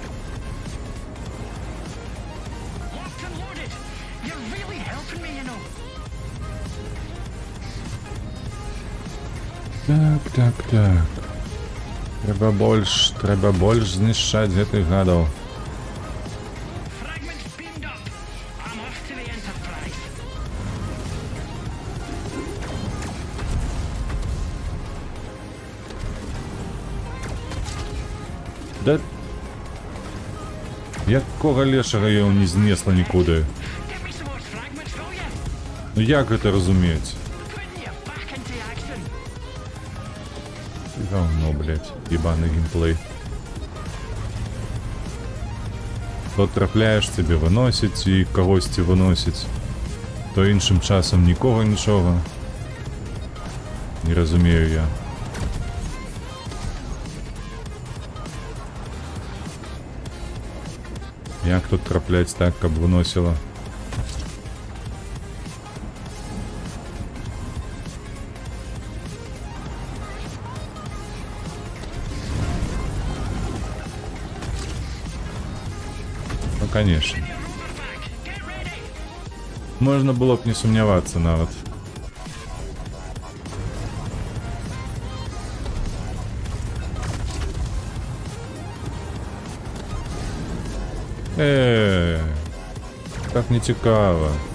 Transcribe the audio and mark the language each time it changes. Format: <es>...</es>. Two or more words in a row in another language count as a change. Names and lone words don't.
<en>Locked and loaded. You're really helping me, you know.</en> <be>Так. Треба больш знішчаць гэтых гадаў.</be> <en>Fragments beamed up. I'm off to the Enterprise.</en> <be>Да... Якога лешага я не знесла нікуди?</be> <en>Give me some more fragments, will you?</en> <be>Ну як гэта разумець?</be> <en>Putting you back into action.</en> <ru>Говно, блядь, ебаный геймплей.</ru> <uk>То трапляєш, тебе виносять і когось виносять. То іншим часом нікого нічого. Не розумію я.</uk> <be>Як тут траплять так, каб виносило?</be> <ru>Ну, конечно.</ru> <en>Your rover back. Get ready.</en> <uk>Можна було б не сумніватися навіть. Так не цікаво.</uk>